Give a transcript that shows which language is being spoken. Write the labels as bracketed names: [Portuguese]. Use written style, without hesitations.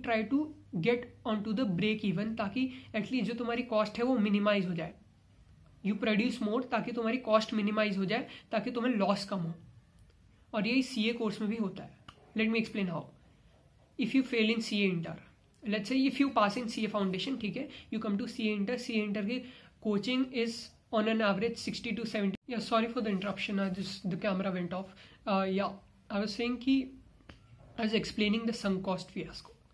[English] You try to get onto the break even, ताकि at least जो तुम्हारी cost है वो minimize हो जाए. You produce more [Hindi] ताकि तुम्हारी cost minimize हो जाए, ताकि तुम्हें loss कम हो. और यही CA course में भी होता है. [English] Let me explain how. If you fail in CA Inter, let's say if you pass in CA Foundation, [Hindi] ठीक है, [English] you come to CA Inter. CA Inter की coaching is on an average 60 to 70. Yeah, sorry for the interruption. The camera went off. Yeah, I was saying कि I was explaining the sunk cost fiasco.